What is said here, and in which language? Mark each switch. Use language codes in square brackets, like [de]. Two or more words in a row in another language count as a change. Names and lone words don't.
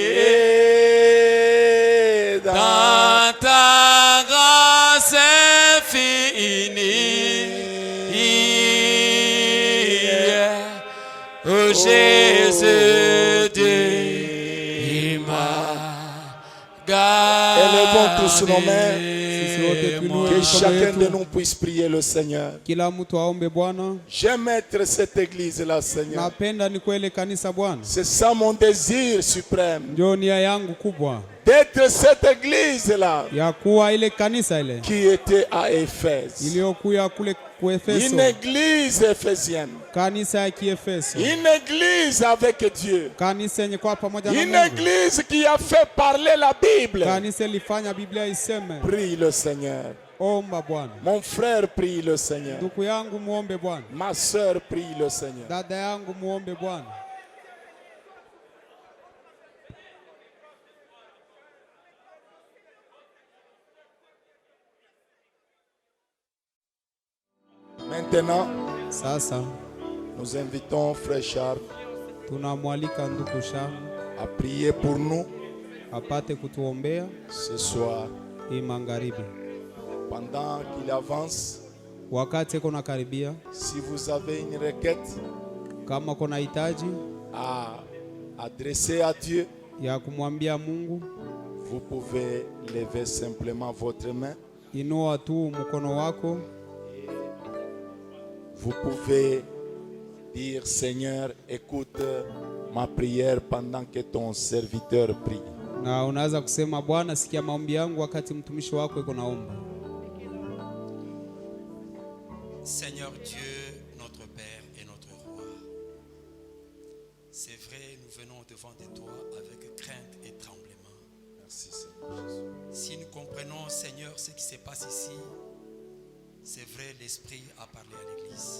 [fr] et dans ta grâce infinie, oh Jésus, Dieu m'a gardé. Élevons tous nos mains. Moi. Que chacun de nous puisse prier le Seigneur. [sw] Kila mtu aombe Bwana. [fr] J'aime être cette église-là, Seigneur. [sw] Napenda nikuwe ile kanisa Bwana. [fr] C'est ça mon désir suprême. [sw] Ndio nia yangu kubwa. [fr] D'être cette église-là [sw] Ya kuwa ile kanisa ile [fr] qui était à Éphèse. [sw] iliyokuya kule Kuefeso. [fr] Une église éphésienne. [sw] Kanisa ya Kiefeso. [fr] Une église avec Dieu. [sw] Kanisa yenye kwa pamoja na [fr] Une [sw] Mungu. [fr] église qui a fait parler la Bible. [sw] Kanisa ilifanya Biblia iseme. [fr] Prie le Seigneur. [sw] Omba Bwana. [fr] Mon frère prie le Seigneur. [sw] Ndugu yangu muombe Bwana. [fr] Ma sœur prie le Seigneur. [sw] Dada yangu muombe Bwana. [fr] Maintenant, [sw] Sasa [fr] nous invitons frère Charles [sw] tunamwalika ndugu Charles [fr] à prier pour nous [sw] apate kutuombea [fr] ce soir. [sw] hii magharibi. [fr] Pendant qu'il avance, [sw] Wakati kuna karibia, [fr] si vous avez une requête [sw] kama kuna hitaji [fr] à adresser à Dieu, [sw] ya kumwambia Mungu, [fr] Vous pouvez lever simplement votre main. [sw] Inua tu mkono wako. [fr] Vous pouvez dire, Seigneur, écoute ma prière pendant que ton serviteur prie. [sw] Na unaweza kusema, Bwana, sikia maombi yangu wakati mtumishi wako yuko naomba. [fr] Seigneur Dieu, notre Père et notre Roi, c'est vrai, nous venons devant de toi avec crainte et tremblement. Merci Seigneur Jésus. Si nous comprenons, Seigneur, ce qui se passe ici, c'est vrai, l'Esprit a parlé à l'Église.